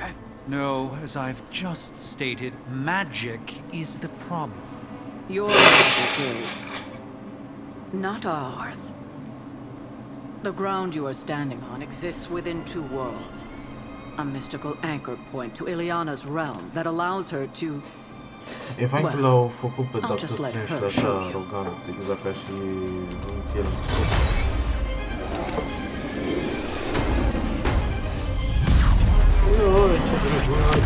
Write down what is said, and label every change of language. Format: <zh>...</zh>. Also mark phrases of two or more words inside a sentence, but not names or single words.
<en>No, as I've just stated, magic is the problem. Your magic is not ours. The ground you are standing on exists within two worlds. A mystical anchor point to Ileana's realm that allows her to...</en> <ro>E fain că l-au făcut pe</ro> <en>I'll</en> <ro>Doctor</ro> <en>just let</en> <ro>Strange</ro> <en>her</en> <ro>așa</ro> <en>show you.</en> <ro>arogant, exact ca și în film. Oi, ce drăguț!</ro>